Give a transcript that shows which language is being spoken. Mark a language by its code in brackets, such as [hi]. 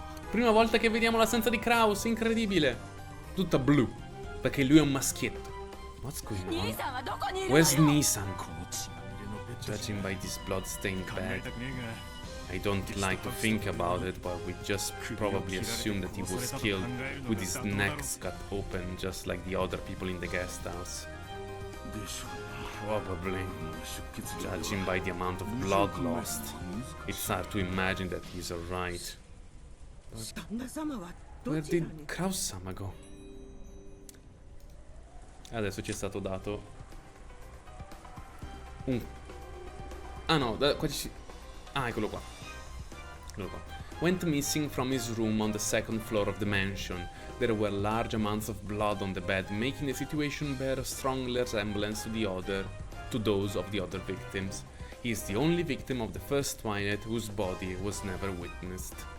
[it] Prima volta che vediamo la stanza di Kraus, incredibile. Tutta blu, perché lui è un maschietto. [en] What's going on? Where's Nissan? Judging by this blood-stained bed, I don't like to think about it, but we just probably assume that he was killed with his neck cut open, just like the other people in the guest house. Probably. Judging by the amount of blood lost, it's hard to imagine that he's alright. Where did Kraus-sama go? [it] Adesso ci è stato dato un... Ah no, qua ci... Ah, eccolo qua. Eccolo qua. [en] Went missing from his room on the second floor of the mansion. There were large amounts of blood on the bed, making the situation bear a strong resemblance to those of the other victims. He is the only victim of the first twilight whose body was never witnessed.